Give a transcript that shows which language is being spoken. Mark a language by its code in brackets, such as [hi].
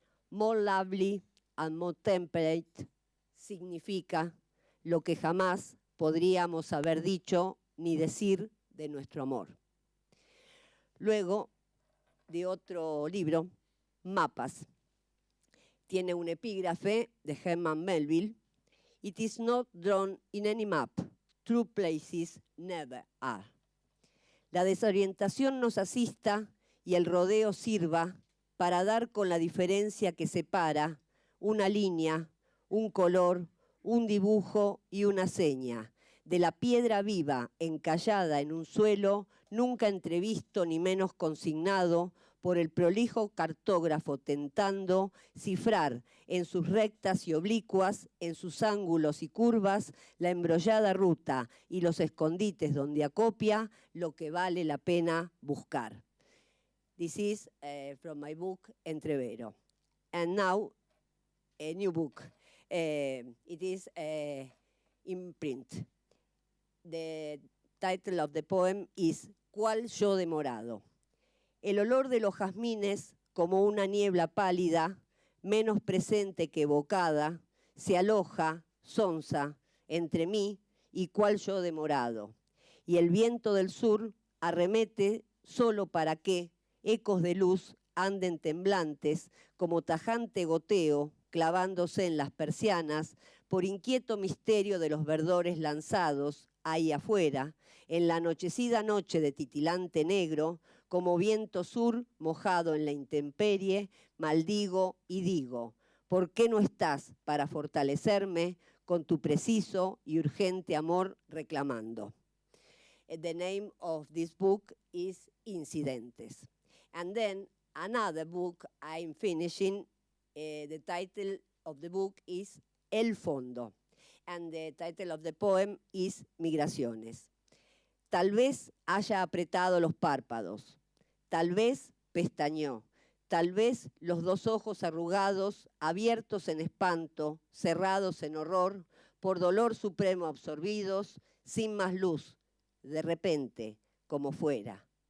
[en] More lovely and more temperate [es] significa lo que jamás podríamos haber dicho ni decir de nuestro amor. Luego, de otro libro, Mapas. Tiene un epígrafe de Herman Melville. [en] It is not drawn in any map. True places never are. [es] La desorientación nos asista y el rodeo sirva para dar con la diferencia que separa una línea, un color, un dibujo y una seña, de la piedra viva encallada en un suelo nunca entrevisto ni menos consignado por el prolijo cartógrafo tentando cifrar en sus rectas y oblicuas, en sus ángulos y curvas, la embrollada ruta y los escondites donde acopia lo que vale la pena buscar. [en] This is from my book, Entrevero. And now, a new book. It is in print. The title of the poem is ¿Cuál yo de morado? [es] El olor de los jazmines, como una niebla pálida, menos presente que evocada, se aloja, sonsa, entre mí y cuál yo de morado. Y el viento del sur arremete solo para que ecos de luz anden temblantes como tajante goteo clavándose en las persianas por inquieto misterio de los verdores lanzados ahí afuera, en la anochecida noche de titilante negro, como viento sur mojado en la intemperie, maldigo y digo, ¿por qué no estás para fortalecerme con tu preciso y urgente amor reclamando? [en] The name of this book is Incidentes. And then another book I'm finishing, the title of the book is El Fondo. And the title of the poem is Migraciones. [es] Tal vez haya apretado los párpados, tal vez pestañeó, tal vez los dos ojos arrugados, abiertos en espanto, cerrados en horror, por dolor supremo absorbidos, sin más luz, de repente, como fuera.